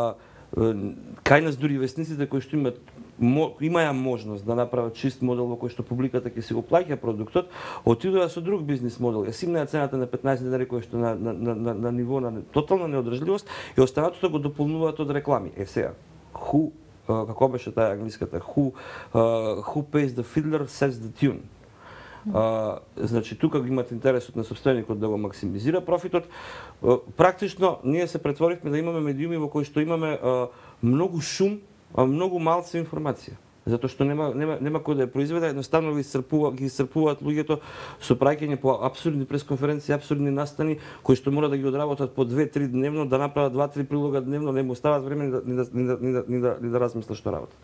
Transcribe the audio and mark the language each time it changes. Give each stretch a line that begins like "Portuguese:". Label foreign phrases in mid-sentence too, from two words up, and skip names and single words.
Macedonian: Меѓутоа, кај нас дури весниците кои што имаја можност да направат чист модел во кој што публиката ќе си го плаќа продуктот, отидоа со друг бизнис модел. Ја симнаа цената на 15 денари кој што на ниво на тотална неодржливост и останатото го дополнуваат од реклами. Сега, како беше таа англиската,
English: who pays the fiddler sets the tune.
Macedonian: Значи, тука имате интересот на сопственикот да го максимизира профитот. Практично, ние се претворивме да имаме медиуми во кои што имаме многу шум, многу малце информација. Затоа што нема кој да ја произведе, едноставно ги исцрпуваат луѓето со праќање по апсурдни пресконференции, апсурдни настани кои што мора да ги одработат по 2-3 дневно, да направат 2-3 прилога дневно, не му остават време ни да размислат што работат.